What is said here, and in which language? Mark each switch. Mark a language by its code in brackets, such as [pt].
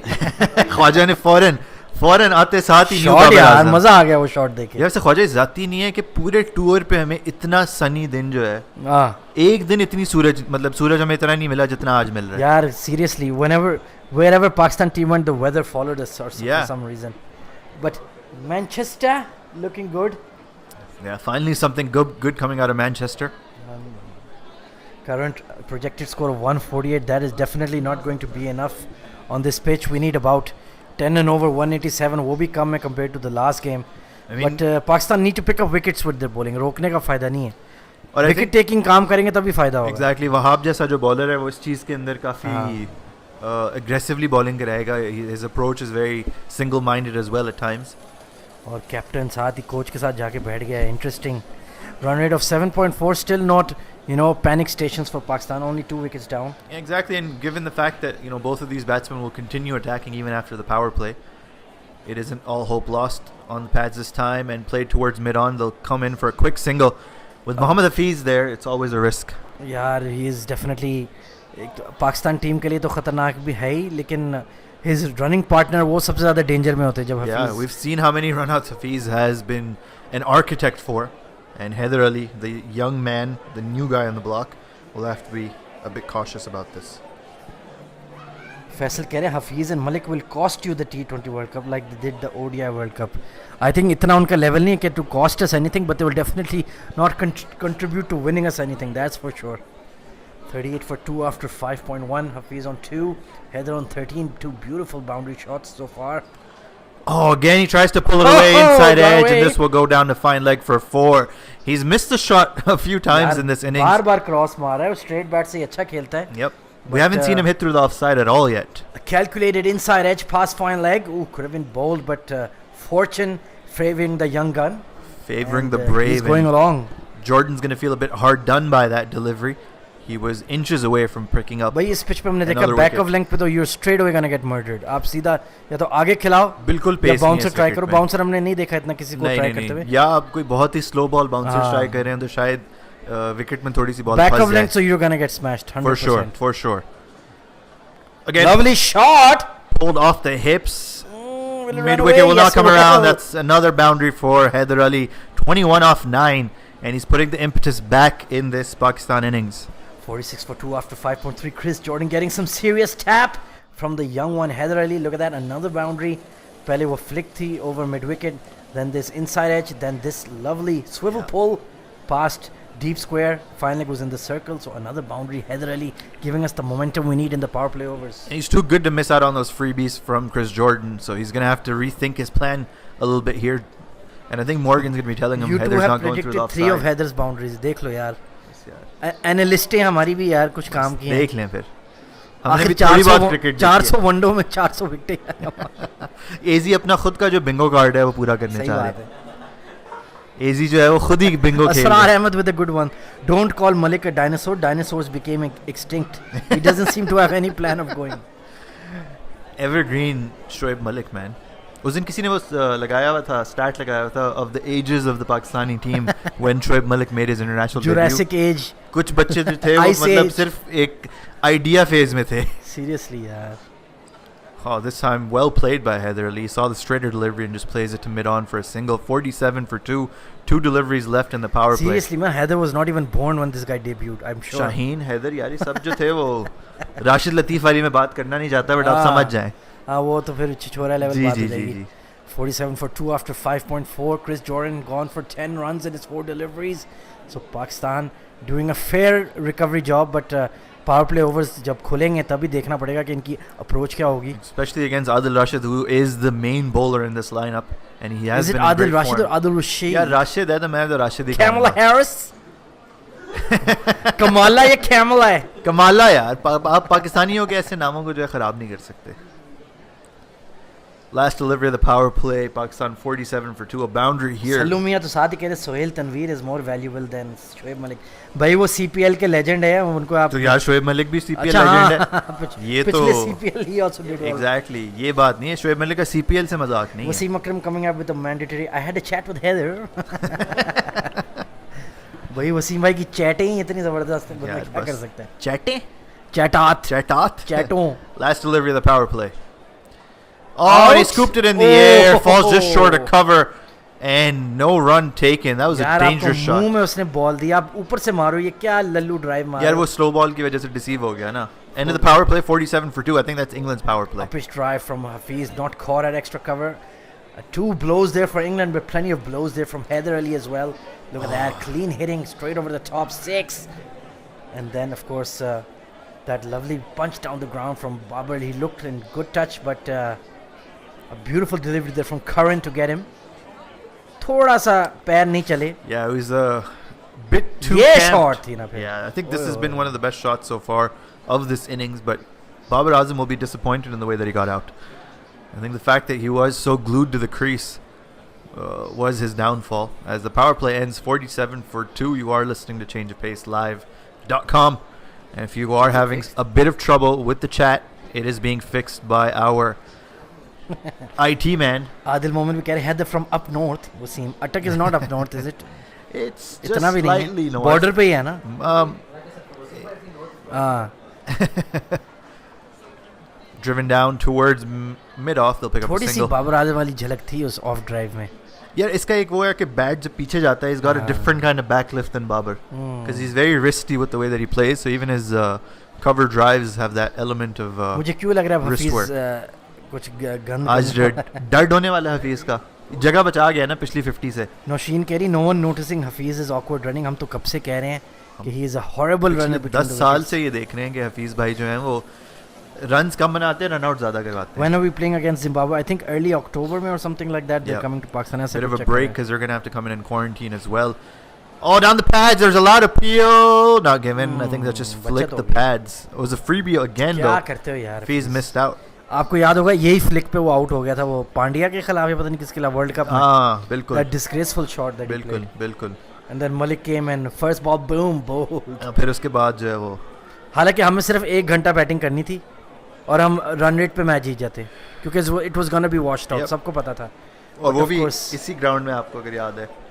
[hi] ख्वाजा ने फौरन आते साथ ही शॉट यार मजा आ गया वो शॉट देखे यार से ख्वाजा जाती नहीं है कि पूरे टूर पे हमें इतना सनी दिन जो है हाँ एक दिन इतनी सूरज मतलब सूरज हमें इतना नहीं मिला जितना आज मिल रहा है यार [en] seriously wherever Pakistan team went the weather followed us or Yeah. for some reason but Manchester looking good Yeah, finally something good coming out of Manchester. current projected score of 148 that is definitely not going to be enough on this pitch we need about 10 and over 187 [hi] वो भी कम है [en] compared to the last game I mean, but Pakistan need to pick up wickets with their bowling [hi] रोकने का फायदा नहीं है और [en] I [hi] wicket [en] think [hi] taking काम करेंगे तभी फायदा होगा exactly वहाब जैसा जो बॉलर है वो इस चीज़ के अंदर काफ़ी [en] aggressively bowling [hi] कराएगा. [en] His approach is very single-minded as well at times. और captain साथ ही coach के साथ जाके बैठ गया है interesting Run rate of 7.4, still not, panic stations for Pakistan. Only 2 wickets down. Exactly, and given the fact that both of these batsmen will continue attacking even after the power play, it isn't all hope lost on the pads this time. And played towards mid-on, they'll come in for a quick single. With Mohammad Hafiz there, it's always a risk. Yeah, he is definitely [hi] Pakistan team के लिए तो खतरनाक भी है ही, लेकिन [en] his running partner [hi] वो सबसे ज़्यादा danger में होते हैं जब [en] Yeah, we've seen how many runouts Hafiz has been an architect for, and Haider Ali, the young man, the new guy on the block, will have to be a bit cautious about this. [hi] Faisal कह रहे हैं [en] Hafiz and Malik will cost you the T20 World Cup like they did the ODI World Cup. I think [hi] इतना उनका level नहीं है कि [en] to cost us anything, but they will definitely not contribute to winning us anything. That's for sure. 38 for 2 after 5.1. Hafiz on 2. Haider on 13. 2 beautiful boundary shots so far. Oh, again he tries to pull it away inside edge, and this will go down to fine leg for 4. He's missed the shot a few times in this innings. [hi] बार-बार cross मार रहा है, straight bat से अच्छा खेलता है. [en] Yep. We haven't seen him hit through the offside at all yet. A calculated inside edge past fine leg. Ooh, could have been bold, but fortune favoring the young gun. Favoring the brave. He's going along. Jordan's going to feel a bit hard done by that delivery. He was inches away from picking up. [hi] भाई इस pitch पे हमने देखा [en] back of length पे तो you're straight away gonna get murdered. [hi] आप सीधा या तो आगे खिलाओ बिल्कुल पेस या bouncer try करो. Bouncer हमने नहीं देखा इतना किसी को try करते हुए. या आप कोई बहुत ही slow ball bouncer try कर रहे हैं तो शायद wicket में थोड़ी सी ball [en] back of length, so you're gonna get smashed 100%. For sure. Again, lovely shot. Pulled off the hips. Mid wicket will not come around. That's another boundary for Haider Ali. 21 off 9, and he's putting the impetus back in this Pakistan innings. 46 for 2 after 5.3. Chris Jordan getting some serious tap from the young one Haider Ali. Look at that, another boundary. [hi] Pehle wo flick thi [en] over mid wicket, then this inside edge, then this lovely swivel pull past deep square. Finally goes in the circle, so another boundary. Haider Ali giving us the momentum we need in the power play overs. And he's too good to miss out on those freebies from Chris Jordan, so he's going to have to rethink his plan a little bit here. And I think Morgan's going to be telling him Haider's not going through the offside. You 2 have predicted 3 of Haider's boundaries. [hi] देख लो यार. एनालिस्टें हमारी भी यार कुछ काम की हैं. देख लें फिर. हमने भी थोड़ी बहुत क्रिकेट 400 वनडो में 400 विकेट. एजी अपना खुद का जो बिंगो कार्ड है वो पूरा करने चाह रहे हैं. एजी जो है वो खुद ही बिंगो खेल रहा है. Asrar Ahmad [en] with a good one. Don't call Malik a dinosaur. Dinosaurs became extinct. He doesn't seem to have any plan of going. Evergreen Shoaib Malik, man. [hi] उस दिन किसी ने वो लगाया हुआ था, स्टैट लगाया हुआ था [en] of the ages of the Pakistani team when Shoaib Malik made his international Jurassic debut. age. [hi] कुछ बच्चे जो थे वो मतलब सिर्फ एक आइडिया फेज में थे. [en] Seriously [hi] यार. [en] Oh, this time well played by Haider Ali. He saw the straighter delivery and just plays it to mid-on for a single. 47 for 2. 2 deliveries left in the power play. Seriously, man, Haider was not even born when this guy debuted, I'm sure. [hi] Shaheen, Haider, यार ये सब जो थे वो राशिद लतीफ़ वाली में बात करना नहीं चाहता, [en] But आप समझ जाएं. [hi] हाँ वो तो फिर छिछोरा लेवल बात हो जाएगी. [en] 47 for 2 after 5.4. Chris Jordan gone for 10 runs in his 4 deliveries. So Pakistan doing a fair recovery job, but power play overs [hi] जब खुलेंगे तभी देखना पड़ेगा कि इनकी approach क्या होगी. [en] Especially against Adil Rashid, who is the main bowler in this lineup, and he has been. Is it Adil Rashid or Adil Rashid? Yeah, [hi] Rashid है तो मैं तो Rashid ही [en] Kamala Harris. [hi] कमाला या कैमला है? कमाला यार. आप पाकिस्तानियों के ऐसे नामों को जो है खराब नहीं कर सकते. [en] Last delivery of the power play, Pakistan 47 for 2, a boundary here. [hi] सलूमिया तो साथ ही कहते Sohail Tanveer [en] is more valuable than [hi] Shoaib Malik. भाई वो CPL के legend है, उनको आप तो यार शोएब मलिक भी CPL legend है. ये तो पिछले [en] CPL he also did well. Exactly, [hi] ये बात नहीं है. शोएब मलिक का CPL से मजाक नहीं है. [en] Wasim Akram coming up with a mandatory. I had a chat with Heather. [hi] भाई वसीम भाई की चैटें ही इतनी जबरदस्त हैं, बंदा क्या कर सकता है. चैटें? चैटों. [en] Last delivery of the power play. Oh, he scooped it in the air. Falls just short of cover. And no run taken. That was a dangerous shot. [hi] मुंह में उसने बॉल दिया. आप ऊपर से मारो, ये क्या लल्लू ड्राइव मार. यार वो slow ball की वजह से deceive हो गया ना. [en] End of the power play, 47 for 2. I think that's England's power play. Uppish drive from Hafiz, not caught at extra cover. 2 blows there for England, but plenty of blows there from Haider Ali as well. Look at that, clean hitting straight over the top 6. And then of course that lovely punch down the ground from Babar. He looked in good touch, but a beautiful delivery there from Curran to get him. [hi] थोड़ा सा पैर नहीं चले. [en] Yeah, it was a bit too [hi] short थी ना फिर. [en] Yeah, I think this has been one of the best shots so far of this innings, but Babar Azam will be disappointed in the way that he got out. I think the fact that he was so glued to the crease was his downfall. As the power play ends 47-2, you are listening to ChangeOfPaceLive.com. And if you are having a bit of trouble with the chat, it is being fixed by our IT man. Adil Momin [hi] भी कह रहे [en] Heather from up north. Wasim, Attak is not up north, is it? It's just [hi] इतना भी नहीं [en] slightly [hi] है. [en] north. [hi] Border पे ही है ना? [en] Driven down towards mid-off, they'll pick up a [hi] थोड़ी सी [en] single. [hi] बाबर आजम वाली झलक थी उस ऑफ ड्राइव में. यार इसका एक वो है कि बैट जब पीछे जाता है, [en] he's got a different kind of backlift than Babar, because he's very wristy with the way that he plays. So even his cover drives have that element of [hi] मुझे क्यों लग रहा है [en] wrist [hi] हफीज [en] work. [hi] कुछ गन आज dirt होने वाला है हफीज का. जगह बचा गया ना पिछली 50 से. नौशीन कह रही [en] No one noticing Hafeez is awkward running. [hi] हम तो कब से कह रहे हैं कि [en] He is a horrible runner. [hi] 10 साल से ये देख रहे हैं कि हफीज भाई जो हैं वो रन्स कम बनाते हैं, रन आउट ज्यादा करवाते हैं. [en] When are we playing against Zimbabwe? I think early October [hi] में [en] or something like that. They're Yeah. coming to Pakistan. Bit of a break because they're going to have to come in quarantine as well. Oh, down the pads. There's a lot of peel. Not given. I think that just flicked the pads. It was a freebie again [hi] क्या [en] though. [hi] करते हो यार? [en] Hafiz missed out. [hi] आपको याद होगा यही flick पे वो आउट हो गया था वो पांड्या के खिलाफ या पता नहीं किसके खिलाफ वर्ल्ड कप में. हाँ बिल्कुल. [en] That disgraceful shot that he [hi] बिल्कुल [en] played. [hi] बिल्कुल. [en] And then Malik came and first ball boom bowled. [hi] फिर उसके बाद जो है वो हालांकि हमें सिर्फ 1 घंटा बैटिंग करनी थी और हम रन रेट पे मैच जीत जाते क्योंकि [en] It was gonna be washed out. [hi] सबको पता था. और वो भी इसी ग्राउंड में आपको अगर याद है